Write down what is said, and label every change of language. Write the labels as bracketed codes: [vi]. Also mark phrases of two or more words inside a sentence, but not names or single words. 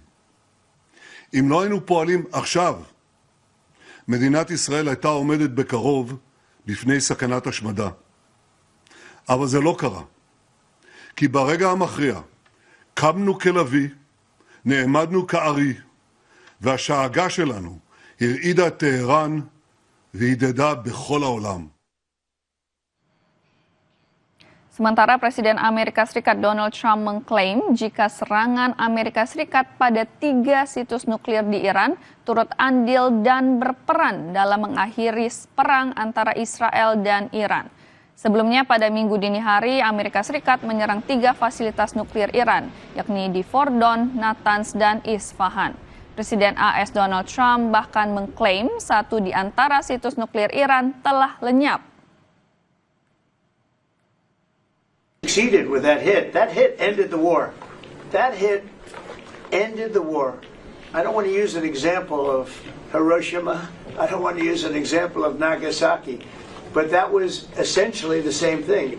[he] אם לא היינו פועלים עכשיו, מדינת ישראל הייתה עומדת בקרוב בפני סכנת השמדה. אבל זה לא קרה. כי ברגע המכריע קמנו כלוי, נעמדנו כארי, והשאגה שלנו הרעידה את טהרן והדהדה בכל העולם. [id] Sementara Presiden Amerika Serikat Donald Trump mengklaim jika serangan Amerika Serikat pada 3 situs nuklir di Iran turut andil dan berperan dalam mengakhiri perang antara Israel dan Iran. Sebelumnya pada Minggu dini hari, Amerika Serikat menyerang 3 fasilitas nuklir Iran, yakni di Fordow, Natanz, dan Isfahan. Presiden AS Donald Trump bahkan mengklaim satu di antara situs nuklir Iran telah lenyap. [en] Succeeded with that hit. That hit ended the war. That hit ended the war. I don't want to use an example of Hiroshima. I don't want to use an example of Nagasaki. But that was essentially the same thing.